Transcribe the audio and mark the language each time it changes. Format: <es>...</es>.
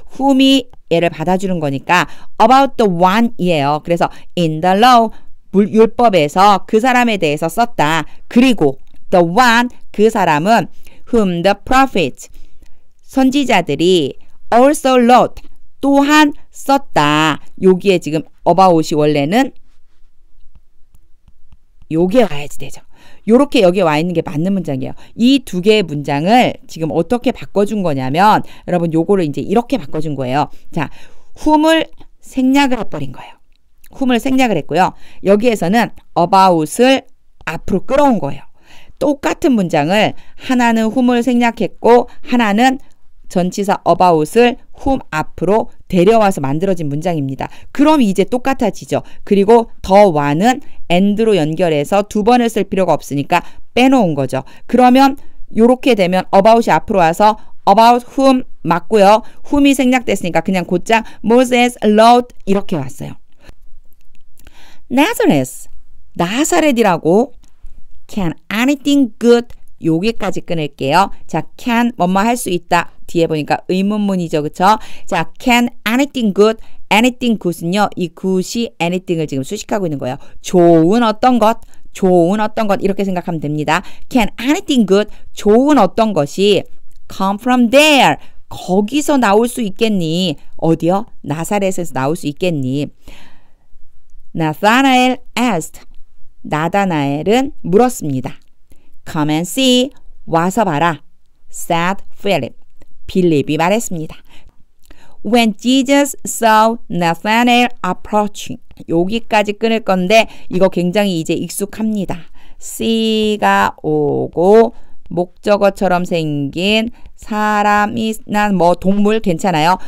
<ko>whom이 얘를 받아주는 거니까 about the one이에요. 그래서</ko> <en>in the law</en> <ko>율법에서 그 사람에 대해서 썼다.</ko> <en>그리고 the one</en> <ko>그 사람은</ko> <en>whom the prophets</en> <ko>선지자들이</ko> <en>also wrote</en> <ko>또한 썼다. 여기에 지금 about이 원래는 요게 와야지 되죠. 요렇게 여기에 와 있는 게 맞는 문장이에요. 이 두 개의 문장을 지금 어떻게 바꿔준 거냐면 여러분 요거를 이제 이렇게 바꿔준 거예요. 자, whom을 생략을 해버린 거예요. whom을 생략을 했고요. 여기에서는 about을 앞으로 끌어온 거예요. 똑같은 문장을 하나는 whom을 생략했고 하나는 전치사 about을 whom 앞으로 데려와서 만들어진 문장입니다. 그럼 이제 똑같아지죠. 그리고 더와는 and로 연결해서 두 번을 쓸 필요가 없으니까 빼놓은 거죠. 그러면 요렇게 되면 about이 앞으로 와서 about whom 맞고요. whom이 생략됐으니까 그냥 곧장</ko> <en>Moses allowed</en> <ko>이렇게 왔어요. Nazareth, 나사렛이라고</ko> <en>can anything good</en> <ko>여기까지 끊을게요. 자, can 뭐뭐 할 수 있다. 뒤에 보니까 의문문이죠. 그쵸? 자,</ko> <en>can anything good, anything good</en> <ko>은요. 이 good이 anything을 지금 수식하고 있는 거예요. 좋은 어떤 것, 좋은 어떤 것 이렇게 생각하면 됩니다.</ko> <en>Can anything good,</en> <ko>좋은 어떤 것이</ko> <en>come from there,</en> <ko>거기서 나올 수 있겠니? 어디요? 나사렛에서 나올 수 있겠니?</ko> <en>Nathanael asked,</en> <ko>나다나엘은 물었습니다.</ko> <en>Come and see,</en> <ko>와서 봐라.</ko> <en>said Philip,</en> <ko>빌립이 말했습니다.</ko> <en>When Jesus saw Nathanael approaching,</en> <ko>여기까지 끊을 건데 이거 굉장히 이제 익숙합니다. see가 오고 목적어처럼 생긴 사람이나 뭐 동물 괜찮아요.</ko>